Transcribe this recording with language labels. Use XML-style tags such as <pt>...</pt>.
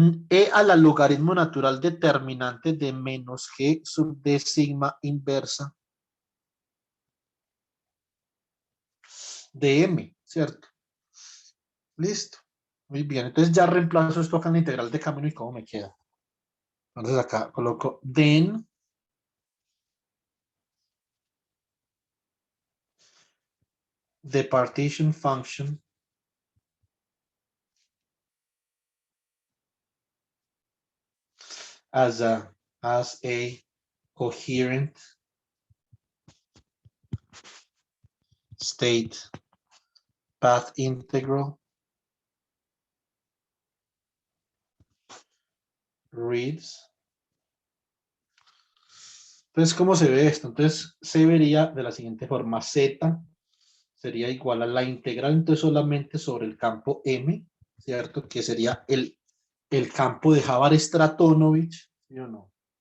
<es>E a la logaritmo natural determinante de menos g sub d sigma inversa de m, ¿cierto? Listo. Muy bien. Entonces ya reemplazo esto acá en la integral de camino y cómo me queda. Entonces acá coloco</es> <en>then the partition function as a coherent state path integral reads.</en> <es>Entonces, ¿cómo se ve esto? Entonces, se vería de la siguiente forma. Z sería igual a la integral, entonces solamente sobre el campo M, ¿cierto? Que sería el campo de Hávard-Stratonovich, ¿sí o no?</es>